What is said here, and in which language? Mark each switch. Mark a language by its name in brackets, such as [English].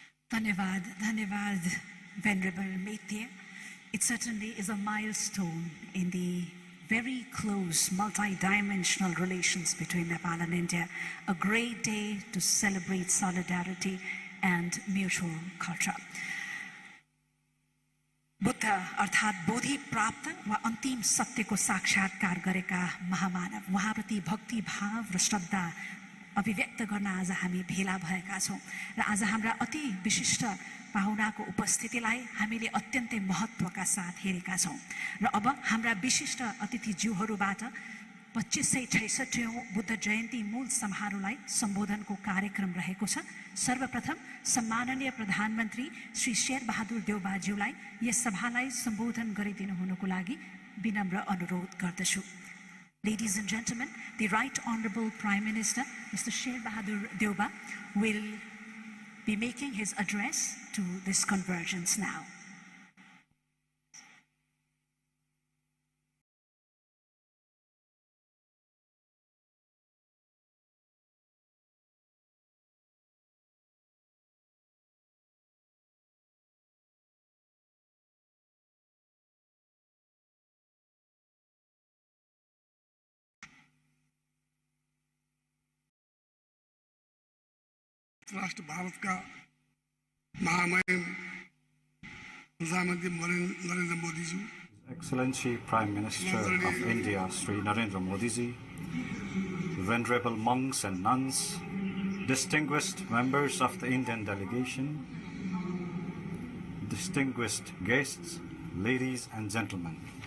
[English] Dhanyavad, Dhanyavad, Venerable Maitya. It certainly is a milestone in the very close multi-dimensional relations between Nepal and India. A great day to celebrate solidarity and mutual culture. [Nepali] Buddha अर्थात् बोधि प्राप्त वा अन्तिम सत्यको साक्षात्कार गरेका महामानव उहाँप्रति भक्ति भाव र श्रद्धा अभिव्यक्त गर्न आज हामी भेला भएका छौं र आज हाम्रा अति विशिष्ट पाहुनाको उपस्थितिलाई हामीले अत्यन्तै महत्त्वका साथ हेरेका छौं र अब हाम्रा विशिष्ट अतिथिज्यूहरूबाट 2566औं बुद्ध जयन्ती मूल समारोहलाई सम्बोधनको कार्यक्रम रहेको छ। सर्वप्रथम सम्माननीय प्रधानमन्त्री श्री शेर बहादुर देउबाज्यूलाई यस सभालाई सम्बोधन गरिदिनु हुनुको लागि विनम्र अनुरोध गर्दछु। [English] Ladies and gentlemen, the Right Honorable Prime Minister, Mr. Sher Bahadur Deuba, will be making his address to this convergence now. [Hindi] राष्ट्र भारत का महामहिम प्रधानमंत्री Narendra Modi ji, [English] Excellency Prime Minister of India Shri Narendra Modi ji, venerable monks and nuns, distinguished members of the Indian delegation, distinguished guests, ladies and gentlemen.